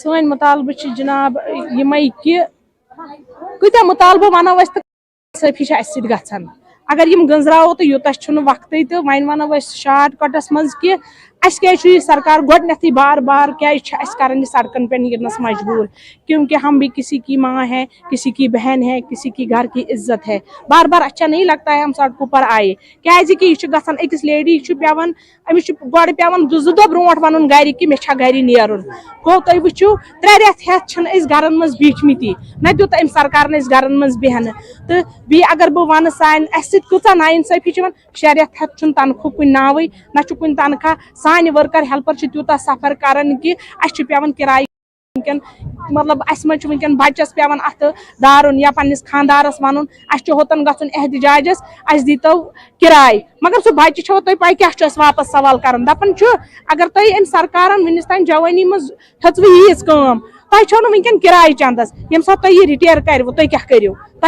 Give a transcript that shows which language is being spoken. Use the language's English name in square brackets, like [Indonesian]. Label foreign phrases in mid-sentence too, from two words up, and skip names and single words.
[Kashmiri] سٲنۍ مطالبہٕ چھِ جناب یِمے کہِ کۭتیاہ مطالبہٕ ونو أسۍ تہٕ صٲفی چھِ اَسہِ سۭتۍ گژھان اگر یِم گٔنزراوو تہٕ یوٗتاہ چھُنہٕ وقتٕے تہٕ وۄنۍ ونو أسۍ شاٹ کٹس منٛز کہِ اَسہِ کیازِ چھُ یہِ سرکار گۄڈٕنیتھٕے بار بار کیازِ چھِ اَسہِ کران یہِ سڑکن پہ نیرنس مجبوٗر [Urdu] کیونکہ ہم بھی کسی کی ماں ہے کسی کی بہن ہے کسی کی گھر کی عزت ہے بار بار اچھا نہیں لگتا ہے ہم سڑکوں پر آئے [Kashmiri] کیازِ کہ یہ چھُ گژھان أکِس لیڈی چھُ پیوان أمِس چھُ گۄڈٕ پیوان 2 دۄہ برونٛٹھ وَنُن گرِ کہِ مےٚ چھا گرِ نیرُن گوٚو تُہۍ وٕچھِو 3 رٮ۪تھ ہٮ۪تھ چھِنہٕ أسۍ گرن منٛز بیٖٹھمٕتی نہ دیُت أمۍ سرکارن أسۍ گرن منٛز بیٚہنہٕ تہٕ بیٚیہِ اگر بہٕ وَنہٕ سانہِ اَسہِ سۭتۍ کۭژاہ نااِنصٲفی چھِ یِوان 6 رٮ۪تھ ہٮ۪تھ چھُنہٕ تنخوٗہ کُنہِ ناوٕے نہ چھُ کُنہِ تنخواہ سانہِ ؤرکر ہیلپر چھِ تیوٗتاہ سفر کران کہِ اَسہِ چھُ پیوان کِراے وٕنکٮ۪ن مطلب اَسہِ منٛز چھُ وٕنکٮ۪ن بچس پیوان اَتھٕ دارُن یا پننِس خانٛدارس وَنُن اَسہِ چھُ ہوٚتن گژھُن احتِجاجس اَسہِ دیٖتو کِراے مگر سُہ بچہِ چھو تۄہہِ پاے کیاہ چھُ اَسہِ واپس سوال کران دپان چھُ اگر تۄہہِ أمۍ سرکارن وُنِس تانۍ جوٲنی منٛز ہیٚژوٕ ییٖژ کٲم تۄہہِ چھو نہٕ وٕنکٮ۪ن کِراے چندس ییٚمہِ ساتہٕ تۄہہِ یہِ رِٹیر کروٕ تُہۍ کیاہ کٔرِو تۄہہِ